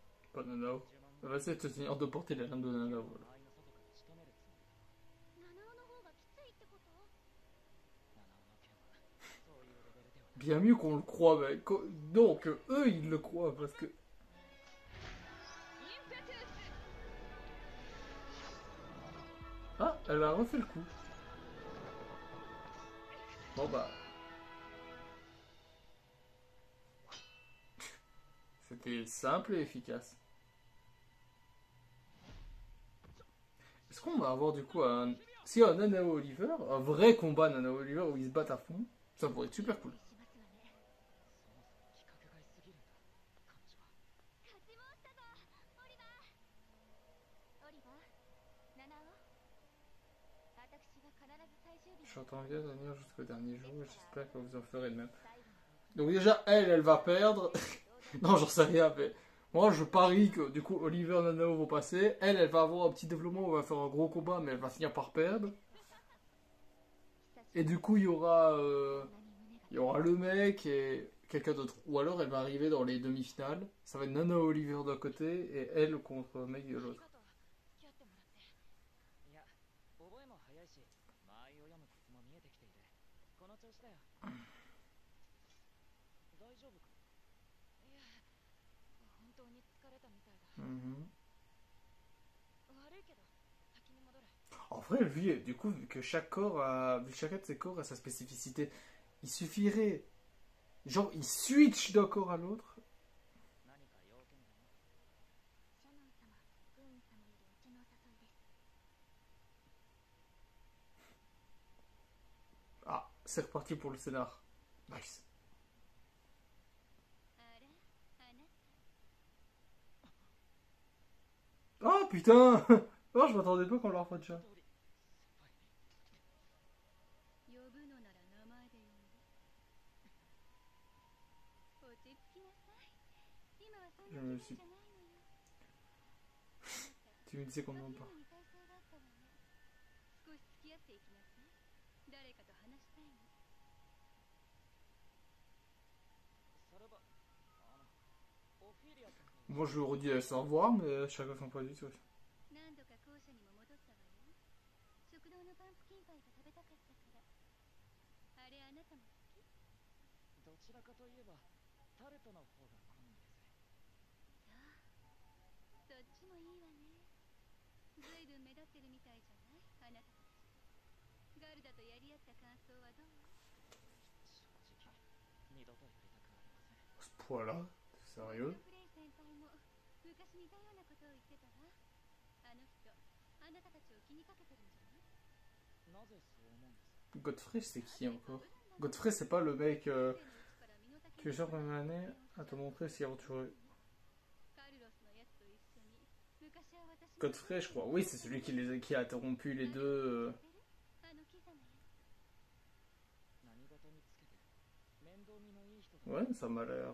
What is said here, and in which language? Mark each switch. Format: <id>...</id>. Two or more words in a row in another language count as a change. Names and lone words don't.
<fr>Pas Nanao. Elle va essayer de se tenir de porter la lame de Nanao. Voilà.</fr> <ja>七尾の方がきついってこと？</ja> <fr>Bien mieux qu'on le croit, mec. Donc, eux, ils le croient parce que. Ah, elle a refait le coup. Bon bah. C'était simple et efficace. Est-ce qu'on va avoir du coup un. Si un Nanao Oliver, un vrai combat Nanao Oliver où ils se battent à fond, ça pourrait être super cool.</fr> <ja>しますわね。勝ちましただ、オリバー。オリバー、七尾。私は必ず最終日。</ja> <fr>J'entends bien tenir jusqu'au dernier jour et j'espère que vous en ferez de même. Donc déjà, elle va perdre. Non, j'en sais rien, mais moi je parie que du coup Oliver et Nanao vont passer. Elle va avoir un petit développement où elle va faire un gros combat, mais elle va finir par perdre. Et du coup, il y aura le mec et quelqu'un d'autre. Ou alors elle va arriver dans les demi-finales. Ça va être Nanao Oliver d'un côté et elle contre le mec de l'autre.</fr> <ja>いや、覚えも早いし、間合いを読むコツも見えてきている。この調子だよ。大丈夫か？いや、本当に疲れたみたいだ。悪いけど、先に戻る。</ja> <fr>En vrai, lui, du coup, vu que chaque corps a, vu que chacun de ses corps a sa spécificité, il suffirait, genre, il switch d'un corps à l'autre.</fr> <ja>何か要件でも。シャノン様、グーン様よりお茶のお誘いです。</ja> <fr>Ah, c'est reparti pour le scénar. Nice.</fr> <ja>あら、あなた。</ja> <fr>Oh putain. Oh, je m'attendais pas qu'on leur fasse déjà.</fr> <ja>呼ぶのなら名前で呼んで。落ち着きなさい。今はそんな気分じゃないのよ。</ja> <fr>Tu me disais qu'on n'en</fr> <ja>今</ja> <fr>pas.</fr> <ja>に耐性があったわね。少し付き合っていきなさい。誰かと話したいの。さらば、オフィリア先輩。</ja> <fr>Moi, je le redis à sans revoir, mais chacun son point de vue.</fr> <ja>何度か校舎にも戻ったわよ。食堂のパンプキンパイが食べたかったから。あれあなたも好き？どちらかといえば、タルトの方が好みです。そう。そっちもいいわね。ずいぶん目立ってるみたいじゃないあなたたち。ガルダとやり合った感想はどう？正直、二度とやりたくありません。</ja> <fr>À ce point-là, sérieux.</fr> <ja>フレイ先輩も昔似たようなことを言ってたわ。あの人、あなたたちを気にかけてるんじゃない？なぜそう思うんです？</ja> <fr>Godfrey, c'est qui encore? Godfrey, c'est pas le mec que j'ai ramené à te montrer si aventureux. Godfrey, je crois. Oui, c'est celui qui a interrompu les deux. Ouais, ça m'a l'air.</fr>